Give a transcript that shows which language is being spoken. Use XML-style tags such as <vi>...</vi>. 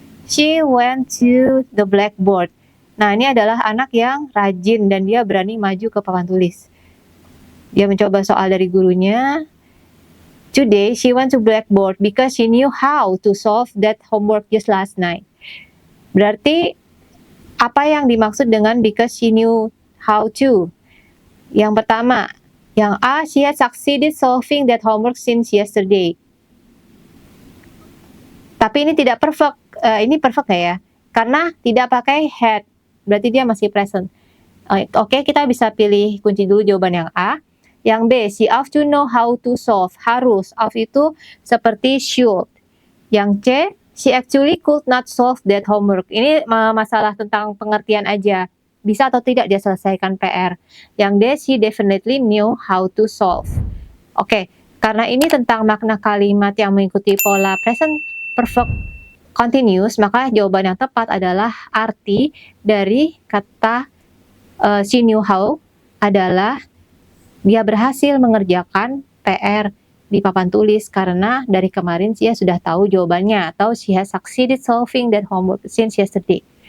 <en>She went to the blackboard.</en> <id>Nah, ini adalah anak yang rajin dan dia berani maju ke papan tulis. Dia mencoba soal dari gurunya.</id> <en>Today, she went to blackboard because she knew how to solve that homework just last night.</en> <id>Berarti, apa yang dimaksud dengan</id> <en>because she knew how to?</en> <id>Yang pertama, yang A,</id> <en>she had succeeded solving that homework since yesterday.</en> <id>Tapi ini tidak perfect. Ini perfect nggak ya? Karena tidak pakai had. Berarti dia masih present. Oke, kita bisa pilih kunci dulu jawaban yang A. Yang B,</id> <en>she ought to know how to solve.</en> <id>Harus.</id> <en>Ought</en> <id>itu seperti</id> <en>should.</en> <id>Yang C,</id> <en>she actually could not solve that homework.</en> <id>Ini masalah tentang pengertian aja. Bisa atau tidak dia selesaikan PR. Yang D,</id> <en>she definitely knew how to solve.</en> <id>Oke, karena ini tentang makna kalimat yang mengikuti pola present perfect continuous, maka jawaban yang tepat adalah arti dari kata</id> <en>she knew how</en> <id>adalah dia berhasil mengerjakan PR di papan tulis karena dari kemarin dia sudah tahu jawabannya, atau</id> <en>she has succeeded solving that homework since yesterday.</en>